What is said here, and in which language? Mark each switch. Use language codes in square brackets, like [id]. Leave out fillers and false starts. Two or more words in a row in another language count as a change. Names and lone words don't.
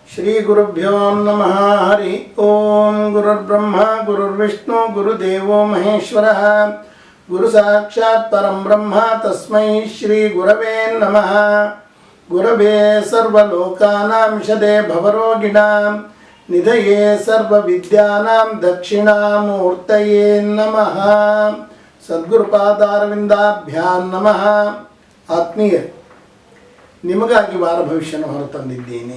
[sa] ಶ್ರೀ ಗುರುಭ್ಯೋ ನಮಃ. ಹರಿ ಓಂ. ಗುರುರ್ಬ್ರಹ್ಮ ಗುರುರ್ವಿಷ್ಣು ಗುರುದೇವೋ ಮಹೇಶ್ವರಃ. ಗುರು ಸಾಕ್ಷಾತ್ ಪರಂ ಬ್ರಹ್ಮ ತಸ್ಮೈ ಶ್ರೀ ಗುರವೇ ನಮಃ. ಗುರವೇ ಸರ್ವಲೋಕಾನಾಂ ವಿಷದೇ ಭವರೋಗಿಣಾಂ ನಿಧಯೇ ಸರ್ವವಿದ್ಯಾನಾಂ ದಕ್ಷಿಣಾಮೂರ್ತಯೇ ನಮಃ. ಸದ್ಗುರುಪಾದಾರವಿಂದಾಭ್ಯಾಂ ನಮಃ. [kn] ಆತ್ಮೀಯರೇ, ನಿಮಗಾಗಿ ವಾರ ಭವಿಷ್ಯನ ಹೊರತಂದಿದ್ದೇನೆ.